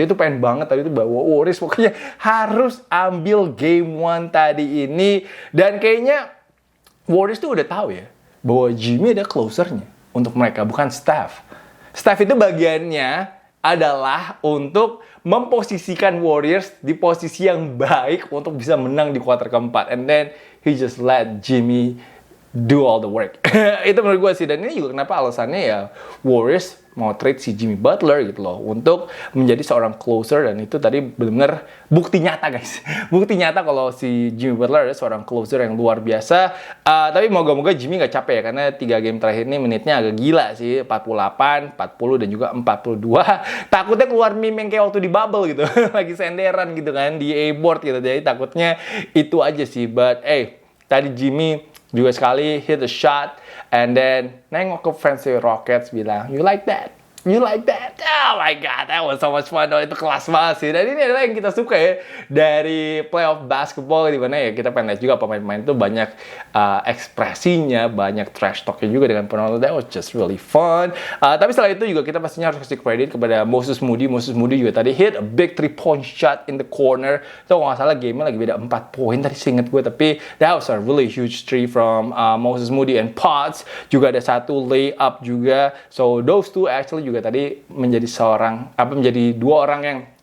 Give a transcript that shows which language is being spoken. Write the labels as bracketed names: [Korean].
[Indonesian] Dia tuh pengen banget tadi tuh bawa Warriors pokoknya harus ambil game 1 tadi ini. Dan kayaknya Warriors tuh udah tahu ya bahwa Jimmy ada closernya untuk mereka, bukan Steph. Steph itu bagiannya adalah untuk memposisikan Warriors di posisi yang baik untuk bisa menang di kuarter keempat. [English] And then he just let Jimmy do all the work. [Indonesian] Itu menurut gue sih. Dan ini juga kenapa alasannya ya Warriors mau trade si Jimmy Butler gitu loh, untuk menjadi seorang closer. Dan itu tadi benar-benar bukti nyata guys. Bukti nyata kalau si Jimmy Butler adalah seorang closer yang luar biasa. Tapi moga-moga Jimmy gak capek ya, karena 3 game terakhir ini menitnya agak gila sih. 48, 40 dan juga 42. Takutnya keluar meme yang kayak waktu di bubble gitu. Lagi senderan gitu kan di A-board gitu. Jadi takutnya itu aja sih. [English] But [Indonesian] tadi [English] Jimmy [Indonesian] juga sekali [English] hit a shot, and then [Indonesian] nengok ke [English] fans Rockets [Indonesian] bilang, [English] "You like that? You like that?" Oh my god, that was so much fun. [Indonesian] Itu kelas banget sih. Dan ini adalah yang kita suka ya dari playoff basketball, di mana ya kita pengen lihat juga pemain-pemain itu banyak ekspresinya, banyak trash talknya juga dengan penonton. [English] That was just really fun. [Indonesian] Tapi setelah itu juga kita pastinya harus kasih credit kepada Moses Moody. [English] Moses Moody [Indonesian] juga tadi [English] hit a big 3-point shot in the corner. [Indonesian] So kalau nggak salah game-nya lagi beda 4 poin tadi seinget gue. [English] Tapi that was a really huge three from Moses Moody. And [Indonesian] Potts juga ada 1 layup juga. [English] So those two actually [Indonesian] juga tadi menjadi 2 orang yang